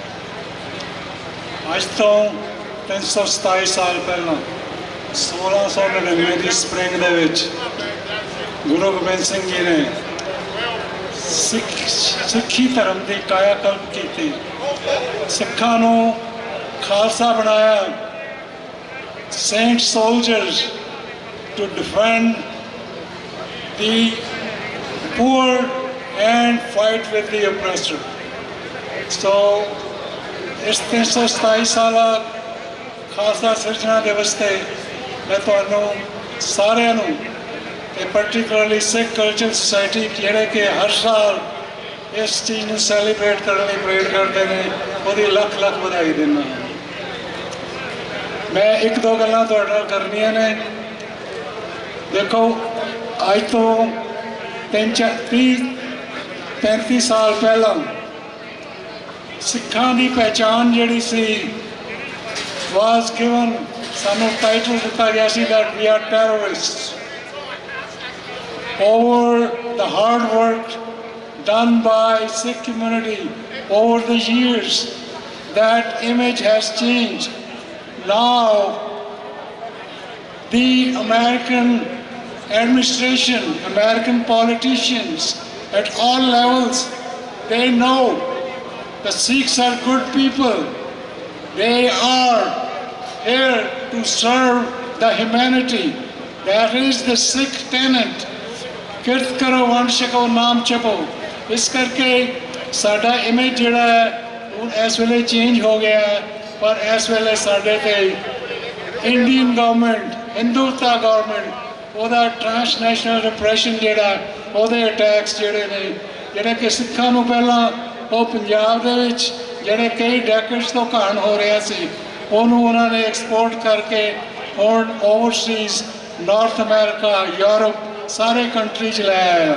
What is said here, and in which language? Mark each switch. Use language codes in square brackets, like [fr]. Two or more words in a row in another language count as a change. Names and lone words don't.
[pa] ਅੱਜ ਤੋਂ 327 ਸਾਲ ਪਹਿਲਾਂ 1699 ਦੀ ਸਪਰਿੰਗ ਦੇ ਵਿੱਚ ਗੁਰੂ ਗੋਬਿੰਦ ਸਿੰਘ ਜੀ ਨੇ ਸਿੱਖੀ ਧਰਮ ਦੀ ਕਾਇਆ ਕਲਪ ਕੀਤੀ, ਸਿੱਖਾਂ ਨੂੰ ਖਾਲਸਾ ਬਣਾਇਆ। [en] Saint soldiers to defend the poor and fight with the oppressor. So, [pa] ਇਸ 327 ਸਾਲਾ ਖਾਲਸਾ ਸਿਰਜਣਾ ਦਿਵਸ ਤੇ ਮੈਂ ਤੁਹਾਨੂੰ ਸਾਰਿਆਂ ਨੂੰ ਤੇ ਪਾਰਟਿਕੂਲਰਲੀ ਸਿੱਖ ਕਲਚਰ ਸੁਸਾਇਟੀ ਜਿਹੜੇ ਕਿ ਹਰ ਸਾਲ ਇਸ ਚੀਜ਼ ਨੂੰ ਸੈਲੀਬ੍ਰੇਟ ਕਰਨ ਲਈ ਪ੍ਰੇਰ ਕਰਦੇ ਨੇ, ਉਹਦੀ ਲੱਖ ਲੱਖ ਵਧਾਈ ਦਿੰਦਾ ਹਾਂ। ਮੈਂ ਇੱਕ ਦੋ ਗੱਲਾਂ ਤੁਹਾਡੇ ਨਾਲ ਕਰਨੀਆਂ ਨੇ। ਦੇਖੋ, ਅੱਜ ਤੋਂ 35 ਸਾਲ ਪਹਿਲਾਂ ਸਿੱਖਾਂ ਦੀ ਪਹਿਚਾਣ ਜਿਹੜੀ ਸੀ [en] was given, [pa] ਸਾਨੂੰ ਟਾਈਟਲ ਦਿੱਤਾ ਗਿਆ ਸੀ [en] that we are terrorists over the hard work done by Sikh community over the years, that image has changed. Now the American administration, American politicians at all levels, they know the Sikhs are good people. They are here to serve the humanity. That is the Sikh tenet. [pa] ਕਿਰਤ ਕਰੋ ਵੰਡ ਛਕੋ ਨਾਮ ਜਪੋ। ਇਸ ਕਰਕੇ ਸਾਡਾ ਇਮੇਜ ਜਿਹੜਾ ਹੈ ਹੁਣ ਇਸ ਵੇਲੇ ਚੇਂਜ ਹੋ ਗਿਆ ਹੈ, ਪਰ ਇਸ ਵੇਲੇ ਸਾਡੇ ਤੇ [en] Indian government, [pa] ਹਿੰਦੂਤਾ ਗਵਰਨਮੈਂਟ, ਉਹਦਾ [en] transnational repression [pa] ਜਿਹੜਾ, ਉਹਦੇ ਅਟੈਕਸ ਜਿਹੜੇ ਨੇ, ਜਿਹੜੇ ਕਿ ਸਿੱਖਾਂ ਨੂੰ ਪਹਿਲਾਂ ਉਹ ਪੰਜਾਬ ਦੇ ਵਿੱਚ ਜਿਹੜੇ ਕਈ ਡੈਕੇਡਸ ਤੋਂ ਘਾਣ ਹੋ ਰਿਹਾ ਸੀ, ਉਹਨੂੰ ਉਹਨਾਂ ਨੇ ਐਕਸਪੋਰਟ ਕਰਕੇ ਹੁਣ [en] overseas North America, [pa] ਯੂਰਪ, ਸਾਰੇ ਕੰਟਰੀ 'ਚ ਲੈ ਆਇਆ।